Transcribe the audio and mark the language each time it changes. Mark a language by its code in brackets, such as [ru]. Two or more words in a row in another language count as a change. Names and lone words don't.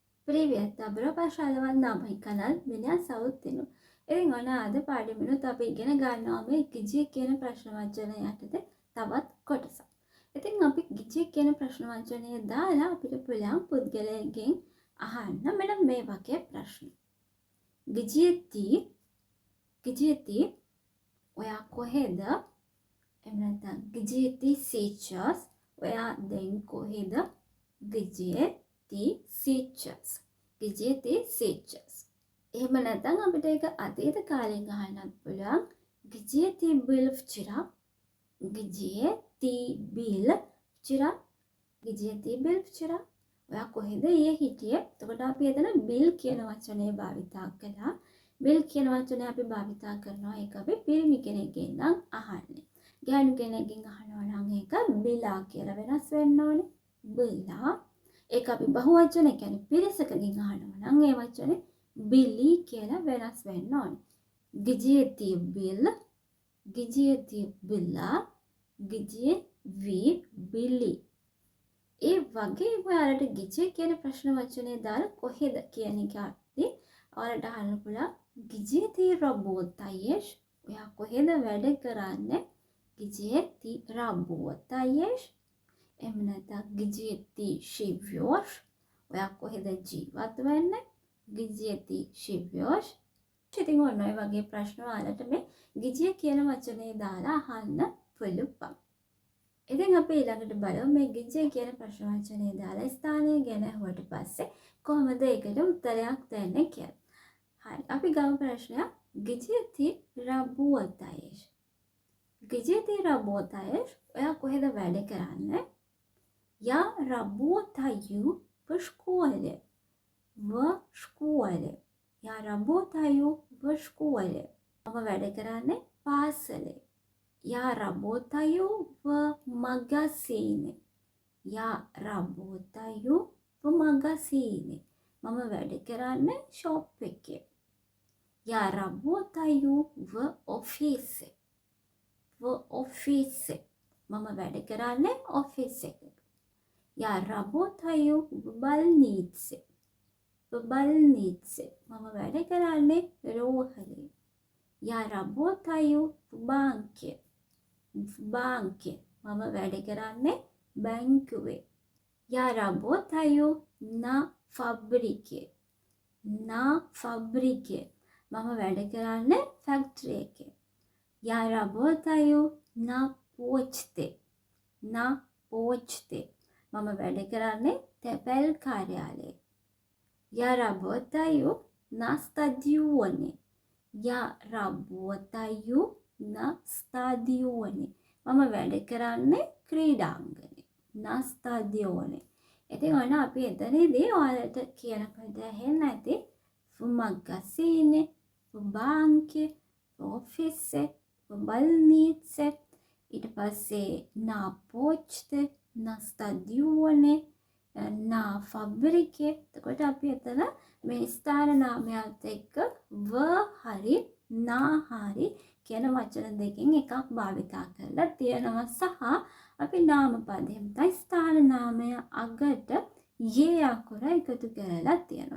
[ru] Привет! Добро пожаловать на мой канал. Меня зовут Tinu. [si] ඉතින් ඔන්න අද පාඩමෙනුත් අපි ඉගෙන ගන්නවා මේ ගිජිය කියන ප්‍රශ්න වචනය යටතේ තවත් කොටසක්. ඉතින් අපි ගිජිය කියන ප්‍රශ්න වචනය දාලා අපිට පුළුවන් පුද්ගලයෙක්ගෙන් අහන්න මෙන්න මේ වගේ ප්‍රශ්න. ගිජියති ඔයා කොහෙද? එහෙම නැත්නම් ගිජියති සීචස් ඔයා දැන් කොහෙද? ගිජියති සීචස්. ගිජියති සීචස්. එහෙම නැත්නම් අපිට ඒක අතීත කාලෙන් අහන්නත් පුළුවන්. [ru] Где ты был вчера? Где ты был вчера? Где ты был vчера? [si] ඔයා කොහෙද ඊයේ හිටියේ? එතකොට අපි එතන bill කියන වචනේ භාවිතා කළා. bill කියන වචනේ අපි භාවිතා කරනවා ඒක අපි පිරිමි කෙනෙක්ගෙන් නම් අහන්නේ. ගැහැණු කෙනෙක්ගෙන් අහනවා නම් ඒක බිලා කියලා වෙනස් වෙන්න ඕනේ. බිලා. ඒක අපි බහුවචන කියන්නේ පිරිසකගෙන් අහනවා නම් ඒ වචනේ Billy කියලා වෙනස් වෙන්න ඕනේ. [ru] Где ты был? Где ты была? Где вы были? [si] ඒ වගේ ඔයාලට ගිජේ කියන ප්‍රශ්න වචනේ දාලා කොහෙද කියන එකදී ඔයාලට අහන්න පුළුවන් [ru] Где ты работаешь? [si] ඔයා කොහෙද වැඩ කරන්නේ? [ru] Где ты работаешь? [si] එහෙම නැත්නම් [ru] Где ты живешь? [si] ඔයා කොහෙද ජීවත් වෙන්නේ? [ru] Где ты живешь? [si] ඉතින් ඔන්න ඔය වගේ ප්‍රශ්න වලට මේ ගිජිය කියන වචනේ දාලා අහන්න පුළුවන්. ඉතින් අපි ඊළඟට බලමු මේ ගිජිය කියන ප්‍රශ්න වචනේ දාලා ස්ථානය ගැන අහුවට පස්සේ කොහොමද ඒකට උත්තරයක් දෙන්නේ කියලා. හරි. අපි ගමු ප්‍රශ්නයක්. [ru] Где ты работаешь? Где ты работаешь? [si] ඔයා කොහෙද වැඩ කරන්නේ? [ru] Я работаю в школе. В школе. Я работаю в школе. [si] මම වැඩ කරන්නේ පාසලේ. [ru] Я работаю в магазине. Я работаю в магазине. [si] මම වැඩ කරන්නේ shop එකේ. [ru] Я работаю в офисе. В офисе. [si] මම වැඩ කරන්නේ office එකේ. [ru] Я работаю в больнице. В больнице. [si] Мама වැඩ කරන්නේ රෝහලේ. [ru] Я работаю в банке. В банке. [si] Мама වැඩ කරන්නේ බැංකුවේ. [ru] Я работаю на фабрике. На фабрике. [si] Мама වැඩ කරන්නේ ෆැක්ටරි එකේ. [ru] Я работаю на почте. На почте. [si] Мама වැඩ කරන්නේ තැපැල් කාර්යාලයේ. [ru] Я работаю на стадионе. Я работаю на стадионе. [si] මම වැඩ කරන්නේ ක්‍රීඩාංගණේ. [ru] На стадионе. [si] ඉතින් ඔන්න අපි එතනදී ඔයාලට කියනකොට ඇහෙන්න ඇති [ru] в магазине, в банке, в офисе, в больнице. [si] ඊට පස්සේ [ru] на почте, на стадионе, на фабрике. [si] එතකොට අපි එතන මේ ස්ථාන නාමයත් එක්ක ව හරි නා හරි කියන වචන දෙකෙන් එකක් භාවිතා කරලා තියෙනවා සහ අපි නාම පදයෙන් ස්ථාන නාමය අගට යේ අකුර එකතු කරලා තියෙනවා.